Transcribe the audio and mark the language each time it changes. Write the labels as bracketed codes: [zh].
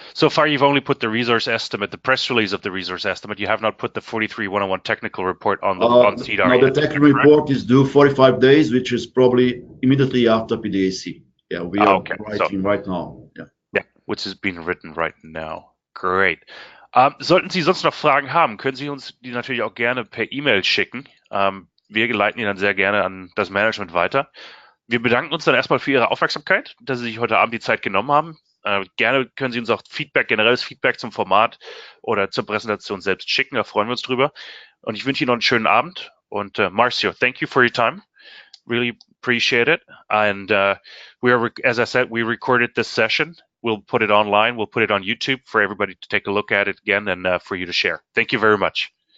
[en] So far, you've only put the resource estimate, the press release of the resource estimate. You have not put the 43-101 technical report on CDR. No, the technical report is due 45 days, which is probably immediately after PDAC. Yeah, we are writing right now. Yeah, which is being written right now. Great. [de] Sollten Sie sonst noch Fragen haben, können Sie uns die natürlich auch gerne per E-Mail schicken. Wir leiten die dann sehr gerne an das Management weiter. Wir bedanken uns dann erstmal für Ihre Aufmerksamkeit, dass Sie sich heute Abend die Zeit genommen haben. Gerne können Sie uns auch Feedback, generelles Feedback zum Format oder zur Präsentation selbst schicken. Da freuen wir uns drüber. Und ich wünsche Ihnen noch einen schönen Abend. Und [en] Marcio, thank you for your time. Really appreciate it. And we are, as I said, we recorded this session. We'll put it online. We'll put it on YouTube for everybody to take a look at it again and for you to share. Thank you very much.